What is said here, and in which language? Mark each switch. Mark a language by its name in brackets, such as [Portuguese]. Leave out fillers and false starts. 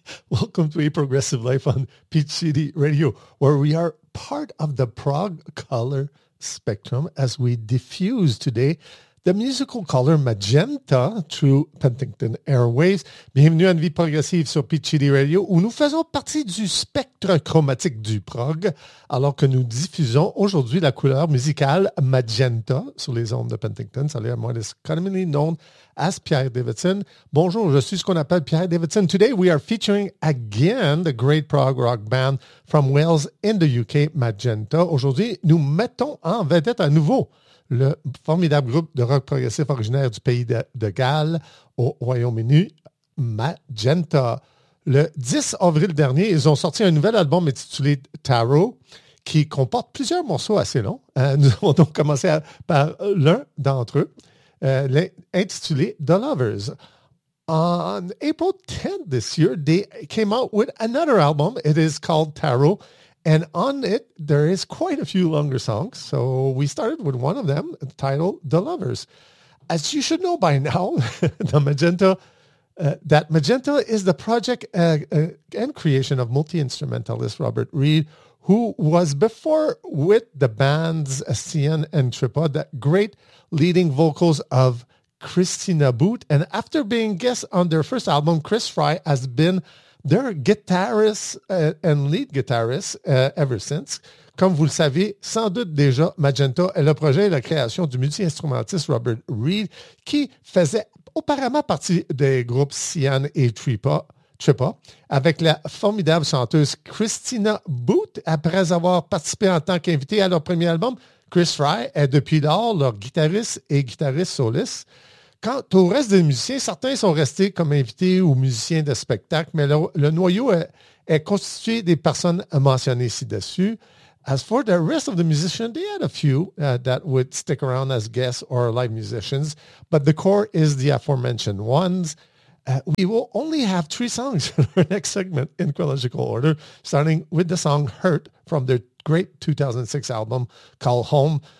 [English] Welcome to A Progressive Life on Peach City Radio, where we are part of the prog color spectrum as we diffuse today the musical color magenta through Penticton Airways. [French] Bienvenue à une vie progressive sur Peach City Radio, où nous faisons partie du spectre chromatique du prog, alors que nous diffusons aujourd'hui la couleur musicale magenta sur les ondes de Penticton. Salut à moi, [English] it's commonly known as Pierre Davidson. [French] Bonjour, je suis ce qu'on appelle Pierre Davidson. [English] Today we are featuring again the great prog rock band from Wales in the UK, Magenta. [French] Aujourd'hui, nous mettons en vedette à nouveau le formidable groupe de rock progressif originaire du pays de Galles au Royaume-Uni, Magenta. Le 10 avril dernier, ils ont sorti un nouvel album intitulé Tarot, qui comporte plusieurs morceaux assez longs. Nous avons donc commencé par l'un d'entre eux, intitulé The Lovers. [English] On April 10th this year, they came out with another album. It is called Tarot. And on it, there is quite a few longer songs. So we started with one of them, titled The Lovers. As you should know by now, Magenta is the project and creation of multi-instrumentalist Robert Reed, who was before with the bands Sien and Tripod, the great leading vocals of Christina Boot. And after being guest on their first album, Chris Fry has been their guitarist and lead guitarist ever since. [French] Comme vous le savez, sans doute déjà, Magenta est le projet et la création du multi-instrumentiste Robert Reed, qui faisait auparavant partie des groupes Sien et Tripod, avec la formidable chanteuse Christina Boot. Après avoir participé en tant qu'invité à leur premier album, Chris Fry est depuis lors leur guitariste et guitariste soliste. Quant au reste des musiciens, certains sont restés comme invités ou musiciens de spectacle, mais le noyau est constitué des personnes mentionnées ci-dessus. [English] As for the rest of the musicians, they had a few that would stick around as guests or live musicians, but the core is the aforementioned ones. We will only have three songs in our next segment in chronological order, starting with the song Hurt from their great 2006 album called Home.